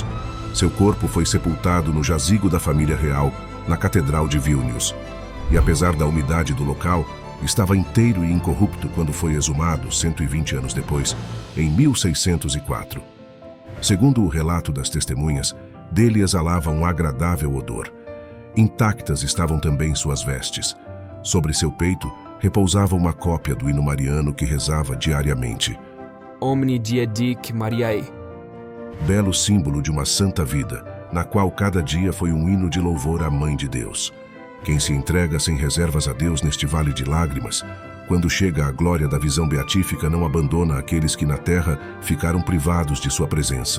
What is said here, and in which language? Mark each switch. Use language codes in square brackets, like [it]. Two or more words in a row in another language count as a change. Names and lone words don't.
[pt] Seu corpo foi sepultado no jazigo da família real, na Catedral de Vilnius, e apesar da umidade do local, estava inteiro e incorrupto quando foi exumado, 120 anos depois, em 1604. Segundo o relato das testemunhas, dele exalava um agradável odor. Intactas estavam também suas vestes. Sobre seu peito repousava uma cópia do hino mariano que rezava diariamente. [la] Omni die dic Mariae. [pt] Belo símbolo de uma santa vida, na qual cada dia foi um hino de louvor à Mãe de Deus. Quem se entrega sem reservas a Deus neste vale de lágrimas, quando chega à glória da visão beatífica, não abandona aqueles que na terra ficaram privados de sua presença.